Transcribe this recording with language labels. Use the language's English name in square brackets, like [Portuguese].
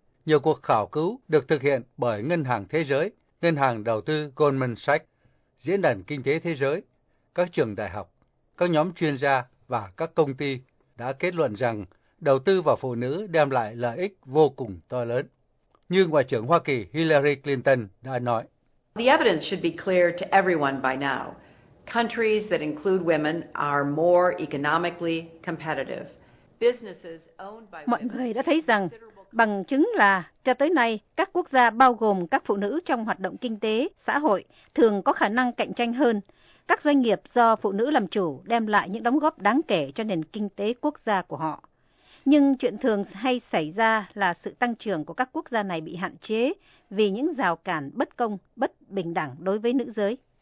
[Vietnamese] Nhiều cuộc khảo cứu được thực hiện bởi Ngân hàng Thế giới, Ngân hàng Đầu tư Goldman Sachs, Diễn đàn Kinh tế Thế giới, các trường đại học, các nhóm chuyên gia và các công ty đã kết luận rằng đầu tư vào phụ nữ đem lại lợi ích vô cùng to lớn. Như Ngoại trưởng Hoa Kỳ Hillary Clinton đã nói, [English] "The evidence should be clear to everyone by now. Countries that include women are more economically competitive. Businesses owned by women." [Vietnamese] Mọi người đã thấy rằng bằng chứng là cho tới nay các quốc gia bao gồm các phụ nữ trong hoạt động kinh tế, xã hội thường có khả năng cạnh tranh hơn. Các doanh nghiệp do phụ nữ làm chủ đem lại những đóng góp đáng kể cho nền kinh tế quốc gia của họ. Nhưng chuyện thường hay xảy ra là sự tăng trưởng của các quốc gia này bị hạn chế vì những rào cản bất công, bất bình đẳng đối với nữ giới.